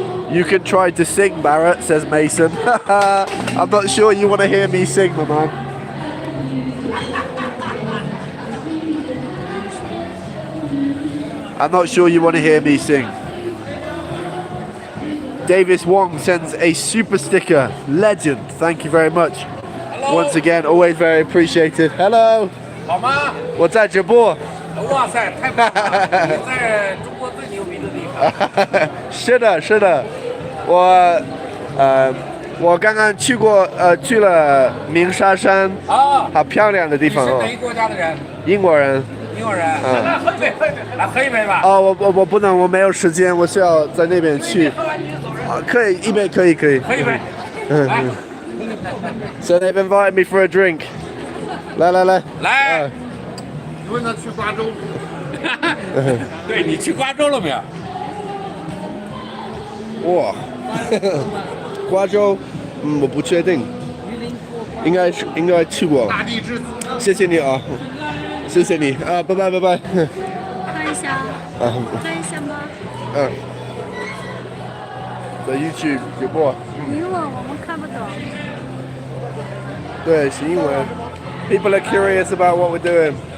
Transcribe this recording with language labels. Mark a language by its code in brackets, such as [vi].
[en] You can try to sing, Barrett, says Mason. I'm not sure you want to hear me sing, my man. I'm not sure you want to hear me sing. Davis Wong sends a super sticker. Legend. Thank you very much. Hello. Once again, always very appreciated. Hello. [zh] 好吗？我在直播。哇塞，太棒了！你在中国最牛逼的地方。是的，是的，我刚刚去了鸣沙山，啊，好漂亮的地方哦。你是哪一国家的人？英国人。英国人。那喝一杯，来喝一杯吧。哦，我不能，我没有时间，我需要在那边去。喝完你就走人。啊，可以，一杯可以。喝一杯。来。 [en] So they've invited me for a drink. [zh] 来。来。你问他去瓜州。对，你去瓜州了没有？哇，瓜州，我不确定，应该去过。大地之子。谢谢你啊，谢谢你啊，拜拜。看一下，看一下吗？在 YouTube 直播。英文我们看不懂。对，是英文。 [en] People are curious about what we're doing.